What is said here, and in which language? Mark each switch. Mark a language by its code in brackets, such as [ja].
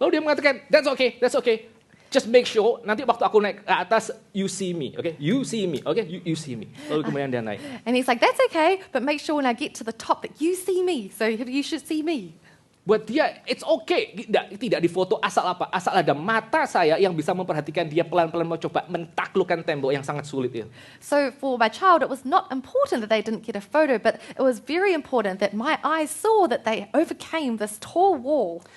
[id] Lalu dia mengatakan, [en] that's okay. Just make sure [id] nanti waktu aku naik ke atas, [en] you see me, okay? You see me, okay? You see me. [id] Lalu kemudian dia naik. [en] And he's like, that's okay, but make sure when I get to the top that you see me. So you should see me. [id] Buat dia, [en] it's okay. [id] Tidak difoto asal apa? Asal ada mata saya yang bisa memperhatikan dia pelan-pelan mau coba mentaklukkan tembok yang sangat sulit itu. [en] So for my child, it was not important that they didn't get a photo, but it was very important that my eyes saw that they overcame this tall wall.